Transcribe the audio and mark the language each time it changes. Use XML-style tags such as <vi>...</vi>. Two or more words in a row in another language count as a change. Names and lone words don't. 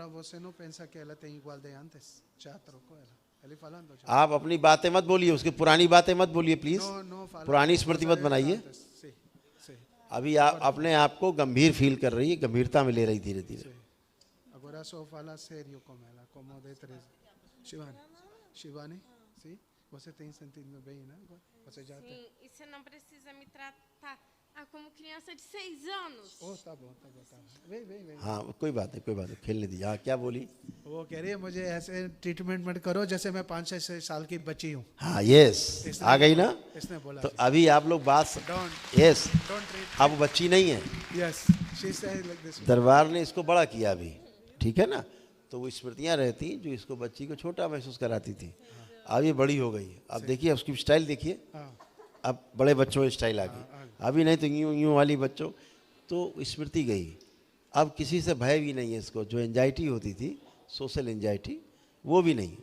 <hi>आप अपनी बातें मत बोलिए, उसकी पुरानी बातें मत बोलिए प्लीज, पुरानी स्मृति मत बनाइए। अभी आप अपने आप को गंभीर फील कर रही है, गंभीरता में ले रही धीरे धीरे।</hi> <pt>Shivani, sim? Você tem sentido bem, né? Você já tem. Sim, e você não precisa me tratar como criança de 6 anos. Oh, tá bom, tá bom, tá bom. Vem.</pt> <hi>हाँ, कोई बात नहीं, खेलने दीजिए। हाँ, क्या बोली? वो कह रही है मुझे ऐसे ट्रीटमेंट मत करो जैसे मैं 5-6 साल की बच्ची हूँ। हाँ, यस, आ गई ना। इसने बोला तो अभी आप लोग बात, यस, अब बच्ची नहीं है। यस,</hi> <en>She said like this.</en> <hi>दरबार ने इसको बड़ा किया अभी, ठीक है ना, तो वो स्मृतियाँ रहती जो इसको बच्ची को छोटा महसूस कराती थी, अब ये बड़ी हो गई। अब देखिए उसकी स्टाइल देखिए, हाँ, अब बड़े बच्चों की स्टाइल आ गई, अभी नहीं तो यूं यूं वाली बच्चों, तो स्मृति गई। अब किसी से भय भी नहीं है इसको, जो एंजाइटी होती थी</hi> <en>social anxiety</en> <hi>वो भी नहीं।</hi>